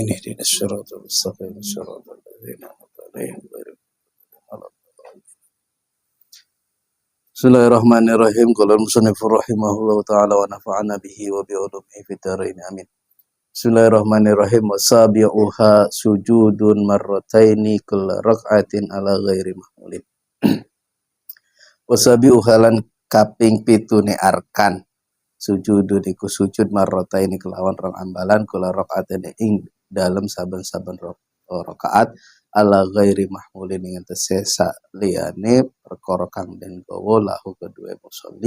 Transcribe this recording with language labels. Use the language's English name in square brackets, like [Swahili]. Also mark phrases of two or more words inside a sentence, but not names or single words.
[Arabic] اهدنا الصراط المستقيم صراط الذين أنعمت عليهم غير المغضوب عليهم. بسم الله الرحمن الرحيم. قال المصنف رحمه الله تعالى ونفعنا به وبعلومه في الدارين آمين. Bismillahirrahmanirrahim. وسابعها سجود مرتين كل ركعة على غير محمول. [Javanese] Wasabi'uha lan kaping pitune arkan sujudun iku sujud marrataini kelawan rong ambalan [Arabic] كل ركعة [Javanese] ing dalam saben-saben rakaat [Arabic] على غير محمول [Javanese] ing tesesa liyane perkara kang den gawa lahu kedue musolli.